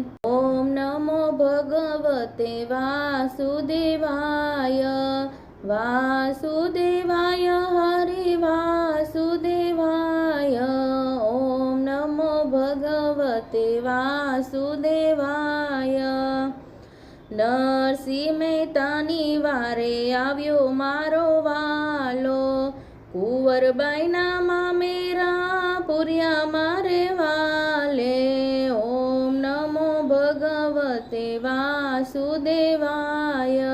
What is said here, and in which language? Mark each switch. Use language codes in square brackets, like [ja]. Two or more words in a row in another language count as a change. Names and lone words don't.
[sa] ओम नमो भगवते वासुदेवाय। वासुदेवाय हरि वासुदेवाय। ओम नमो भगवते वासुदेवाय। [gu] नरसिंह મહેતાની વારે આવ્યો મારો વાલો, કુંવરબાઈના મામેરા પૂર્યા મારે વાલે। [sa] ઓમ નમો ભગવતે વાસુદેવાય।